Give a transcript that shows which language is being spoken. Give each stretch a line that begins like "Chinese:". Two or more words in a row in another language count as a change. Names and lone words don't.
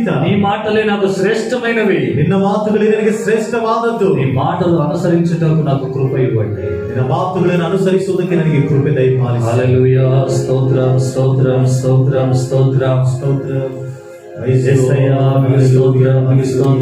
Telugu: నీ మాటలే నాకు శ్రేష్టమైనవి.
Kannada: ನಿನ್ನ ಮಾತುಗಳೇ ನನಗೆ ಶ್ರೇಷ್ಠವಾದದ್ದು.
Telugu: నీ మాటలు అనుసరించుటకు నాకు కృప ఇవ్వండి.
Kannada: ನಿನ್ನ ಮಾತುಗಳನ್ನು ಅನುಸರಿಸುವುದಕ್ಕೆ ನನಗೆ ಕೃಪೆ ದಯಪಾಲಿಸು.
Telugu: హల్లెలూయా. స్తోత్రం స్తోత్రం స్తోత్రం స్తోత్రం
Kannada: ಸ್ತೋತ್ರ.
Telugu: యేసయ్యా, మీకు స్తోత్రం, మీకు స్తోత్రం.